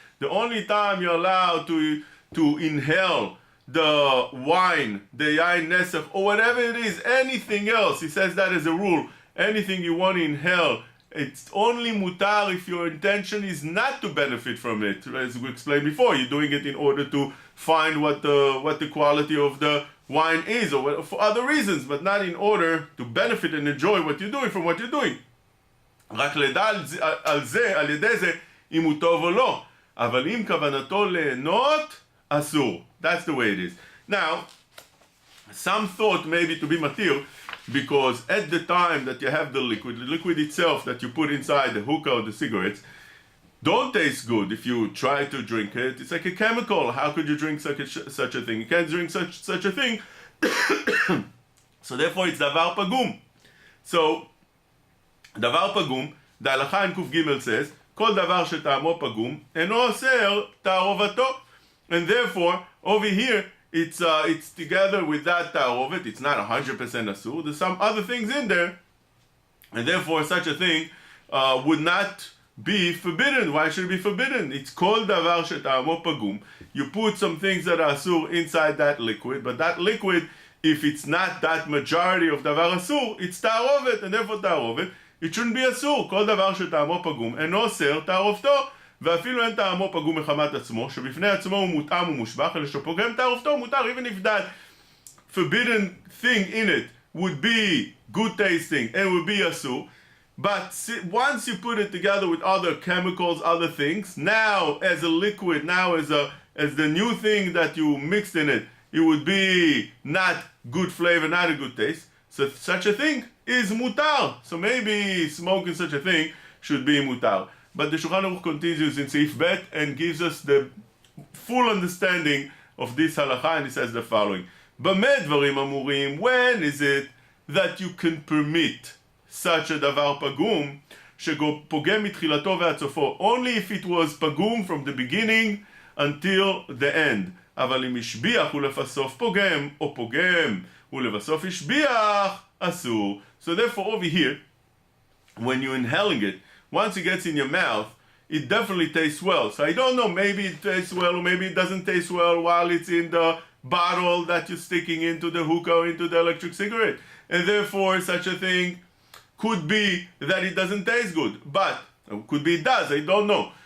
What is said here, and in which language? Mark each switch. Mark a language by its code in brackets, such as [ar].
[en] The only time you're allowed to inhale the wine, the yain nesach, or whatever it is, anything else, he says that as a rule, anything you want to inhale, it's only mutar if your intention is not to benefit from it. As we explained before, you're doing it in order to find what the quality of the wine is, or for other reasons, but not in order to benefit and enjoy what you're doing from what you're doing. [he] רק לדע על זה, על ידי זה, אם הוא טוב או לא. אבל אם כוונתו ליהנות, אסור. [en] That's the way it is. Now, some thought maybe to be matir, because at the time that you have the liquid itself that you put inside the hookah or the cigarettes, don't taste good if you try to drink it. It's like a chemical. How could you drink such a thing? You can't drink such a thing. So therefore it's davar pagum. So, davar pagum, the halacha in Kuf Gimel says, [he] כל דבר שטעמו פגום, אינו אוסר תערובתו. [en] And therefore, over here, it's together with that ta'arovet. It's not 100% asur. There's some other things in there And therefore such a thing would not be forbidden. Why should it be forbidden? It's called davar sheta'amo pagum. You put some things that are asur inside that liquid, but that liquid, if it's not that majority of davar asur, it's ta'arovet, and therefore ta'arovet, it shouldn't be asur. [he] כל דבר שטעמו פגום אינו אוסר תערובתו, ואפילו אין טעמו פגום מחמת עצמו, שבפני עצמו הוא מותאם ומושבח, אלא שפוגם תערובתו מותר. [en] Even if that forbidden thing in it would be good tasting and would be asur, but once you put it together with other chemicals, other things, now as a liquid, now as the new thing that you mixed in it, it would be not good flavor, not a good taste. So such a thing is mutar. So maybe smoking such a thing should be mutar. But the Shulchan Aruch continues in Seif Bet and gives us the full understanding of this halacha, and he says the following: [he] B'meh dvarim amurim, [en] when is it that you can permit such a davar pagum, [he] שפוגם מתחילתו ועד סופו? [en] Only if it was pagum from the beginning until the end. [he] אבל אם השביח ולבסוף פוגם, או פוגם ולבסוף השביח, אסור. [en] So therefore over here, when you're inhaling it, once it gets in your mouth, it definitely tastes well. So I don't know, maybe it tastes well or maybe it doesn't taste well while it's in the bottle that you're sticking into the hookah or into the electric cigarette. And therefore such a thing could be that it doesn't taste good, but could be it does, I don't know.